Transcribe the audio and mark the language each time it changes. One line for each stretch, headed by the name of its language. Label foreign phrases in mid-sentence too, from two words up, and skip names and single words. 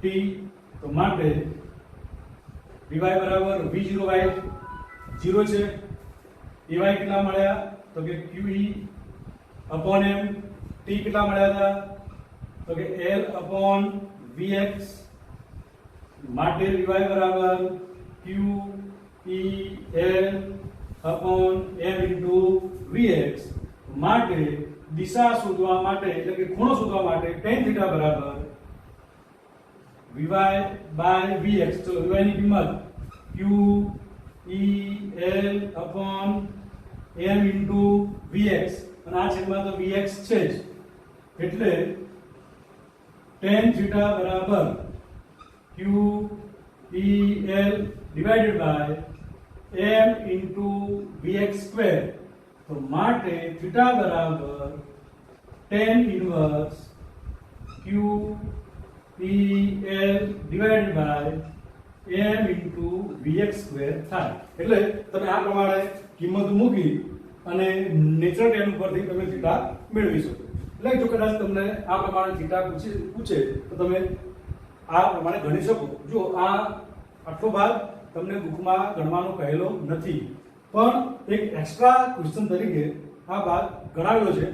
Gujarati: તો માટે vy બરાબર v0y 0 છે. ay કેટલા મળ્યા તો કે qe upon m. t કેટલા મળ્યા હતા તો કે l upon vx. માટે vy બરાબર q e l upon m into vx. માટે દિશા શોધવા માટે એટલે કે ખૂણો શોધવા માટે tan θ બરાબર vy by vx. ચલો vy ની કિંમત q e l upon m into vx અને આ છેદમાં તો vx છે જ, એટલે tan θ બરાબર q e l
English: divided by m into vx square.
Gujarati: તો માટે θ બરાબર
English: tan inverse
Gujarati: q e l
English: divided by m into vx square
Gujarati: થાય. એટલે તમે આ પ્રમાણે કિંમત મૂકી અને નેચરલ tan ઉપરથી તમે θ મેળવી શકો. એટલે જો કદાચ તમને આ પ્રમાણે θ પૂછે તો તમે આ પ્રમાણે ગણી શકો. જો આ આટલો ભાગ તમને બુકમાં ગણવાનો કહેલો નથી, પણ એક
English: extra question
Gujarati: તરીકે આ ભાગ ગણાવેલો છે.